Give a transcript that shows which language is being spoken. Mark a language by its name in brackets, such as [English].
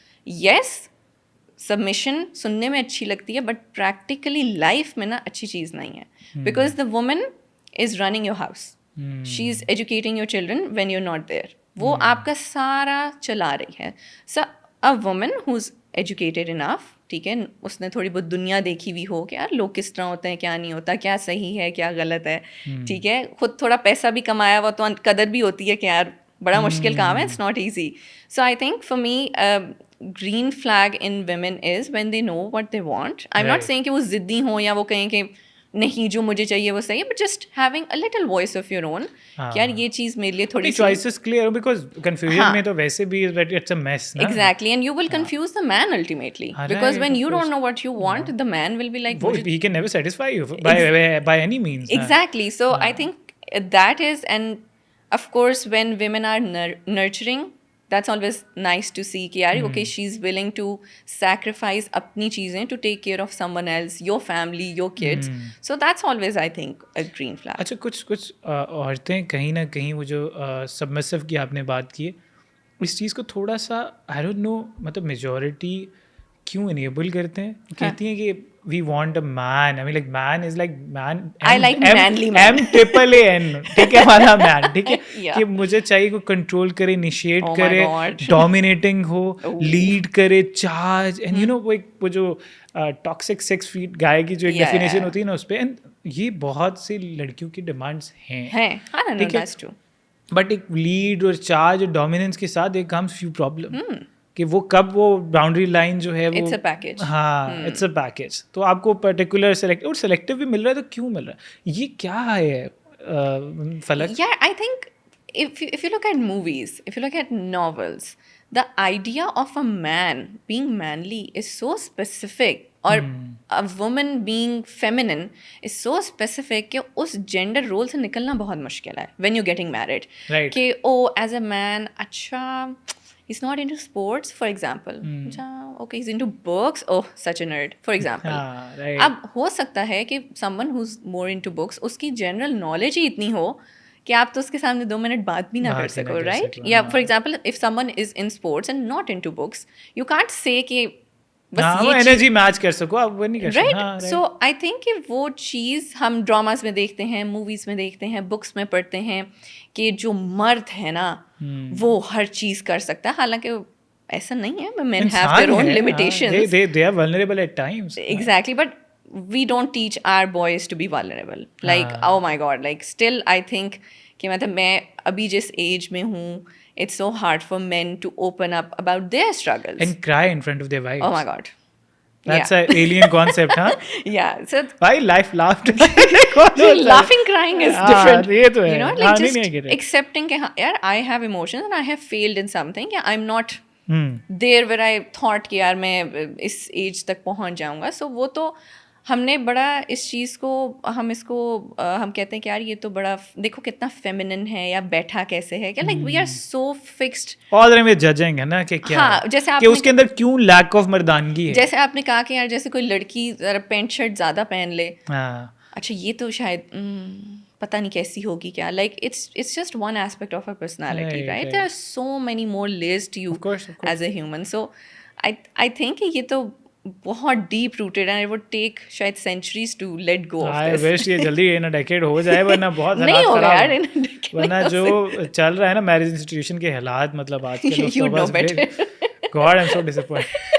[English] yes submission [Urdu] سننے میں اچھی لگتی ہے [English] but practically life میں نا اچھی چیز نہیں ہے, because the woman is running your house, she is educating your children when you not there, [Urdu] وہ آپ کا سارا چلا رہی ہے. [English] so a woman who is educated enough, [Urdu] ٹھیک ہے, اس نے تھوڑی بہت دنیا دیکھی ہوئی ہو کہ یار لوگ کس طرح ہوتے ہیں, کیا نہیں ہوتا, کیا صحیح ہے کیا غلط ہے, ٹھیک ہے, خود تھوڑا پیسہ بھی کمایا ہوا تو قدر بھی ہوتی ہے کہ یار بڑا مشکل کام ہے, [English] It's not easy. So I think for me green flag in women is when they know what they want. I am not saying [Urdu] کہ وہ ضدی ہوں یا وہ کہیں کہ نہیں جو مجھے چاہیے وہ صحیح ہے, [English] but just having a little voice of your own [Urdu] کہ یار یہ چیز میرے لیے تھوڑی چوائسز کلیئر, بیکاز کنفیوژن میں تو ویسے بھی [English] It's a mess. Exactly, and you will confuse the man ultimately, because when you don't know what you want, the man will be like he can never satisfy you by any means. Exactly. So I think that is, and of course when women are nurturing, that's always nice to see کہ یار okay she's willing to sacrifice [Urdu] اپنی چیزیں [English] to take care of someone else, your family, your kids. So that's always I think a green flag. [Urdu] اچھا کچھ عورتیں کہیں نہ کہیں وہ جو سبمسو کی آپ نے بات کی ہے, اس چیز کو تھوڑا سا آئی ڈونٹ نو مطلب میجورٹی کیوں انیبل کرتے ہیں, کہتی ہیں کہ [English] We want a man, I mean like man is like man, I like manly men. [Urdu] MAAN, ٹھیک ہے, ہمارا مین, ٹھیک ہے, کہ مجھے چاہیے کوئی کنٹرول کرے, انیشیٹ کرے, ڈومینیٹنگ ہو, لیڈ کرے, چارج, اینڈ یو نو وہ جو ٹاکسک 6 feet گائے کی جو ایک ڈیفینیشن ہوتی ہے نا اس پہ, اینڈ یہ بہت سی لڑکیوں کی ڈیمانڈس ہیں, ٹھیک ہے, بٹ ایک لیڈ اور چارج اور ڈومیننس کے ساتھ ایک کمز فیو پرابلم کہ وہ کب وہ باؤنڈری لائن جو ہے وہ [English] It's a package. ہاں it's a package. [Urdu] تو آپ کو پرٹیکولر اور سلیکٹیو بھی مل رہا ہے, تو کیوں مل رہا ہے, یہ کیا ہے فلک؟ [English] Yeah, I think if you look at movies, if you look at novels, the idea of a man being manly is so specific, or a woman being feminine is so specific کہ [Urdu] اس gender role سے نکلنا بہت مشکل ہے [English] when you're getting married. کہ as a man اچھا he's not into sports, for example. Okay, he's into books. Oh, such a nerd, for example. [Urdu] اب ہو سکتا ہے کہ [English] someone who's more into books, [Urdu] اس کی general knowledge ہی اتنی ہو کہ آپ تو اس کے سامنے 2 منٹ بات بھی نہ کر سکو, right? [English] یا for example, if someone is in sports and not into books, you can't say [Urdu] کہ بس یہ انرجی میچ کر سکو, آپ وہ نہیں کر سکتے, [English] Right. [Urdu] سو آئی تھنک کہ وہ چیز ہم ڈراماز میں دیکھتے ہیں, موویز میں دیکھتے ہیں, بکس میں پڑھتے ہیں کہ جو مرد ہے نا وہ ہر چیز کر سکتا ہے, حالانکہ ایسا نہیں ہے. [English] men have their own limitations. They are vulnerable at times. Exactly, but we don't teach our boys to be vulnerable. Like oh my god, like still I think [Urdu] کہ مطلب میں ابھی جس ایج میں ہوں, [English] it's so hard for men to open up about their struggles and cry in front of their wives. Oh my god, that's an alien concept, huh? Yeah, so why life laughed? laughing crying is different. [Urdu] یہ تو ہے, [English] you know, like just accepting کہ yaar I have emotions and I have failed in something, yeah, I'm not there where I thought [Urdu] کہ یار میں اس age تک پہنچ جاؤں گا. So وہ تو ہم نے بڑا اس چیز کو ہم کہتے ہیں کہ یار یہ تو بڑا دیکھو کتنا فیمینن ہے یا بیٹھا کیسے ہے, کہ [English] like we are so fixed [Urdu] all way judging ہے نا کہ کیا جیسے کہ اس کے اندر کیوں لیک آف مردانگی ہے. جیسے آپ نے کہا کہ یار جیسے کوئی لڑکی ذرا پینٹ شرٹ زیادہ پہن لے, اچھا یہ تو شاید پتہ نہیں کیسی ہوگی کیا, like [English] it's just one aspect of her personality, right? There are so many more layers to you as a human. So I think [Urdu] یہ تو بہت [English] Deep rooted and it would take شاید centuries to let go of this. I wish [Urdu] یہ جلدی ان decade ہو جائے, ورنہ بہت نہیں ہوگا یار, ورنہ جو چل رہا ہے نا میرج انسٹیٹیوشن کے حالات, مطلب آج کل [English] God I'm so disappointed.